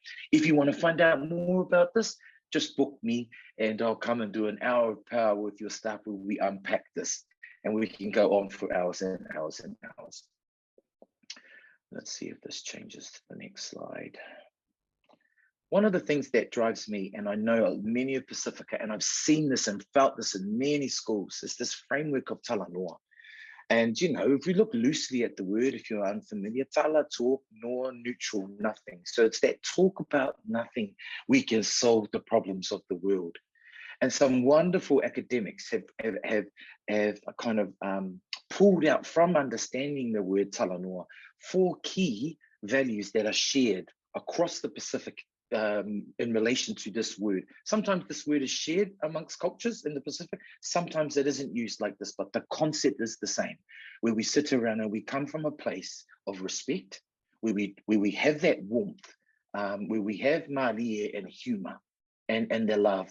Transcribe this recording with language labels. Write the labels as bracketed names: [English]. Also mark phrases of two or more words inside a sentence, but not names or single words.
[English] If you want to find out more about this, just book me and I'll come and do an hour of power with your staff where we unpack this and we can go on for hours and hours and hours. Let's see if this changes to the next slide. One of the things that drives me, and I know many of Pacifica, and I've seen this and felt this in many schools, is this framework of tala noa. And, if we look loosely at the word, if you're unfamiliar, tala, talk, noa, neutral, nothing. So it's that talk about nothing, we can solve the problems of the world. And some wonderful academics have kind of pulled out from understanding the word tala noa 4 key values that are shared across the Pacific in relation to this word. Sometimes this word is shared amongst cultures in the Pacific. Sometimes it isn't used like this, but the concept is the same, where we sit around and we come from a place of respect, where we have that warmth, where we have malie and humor and the love.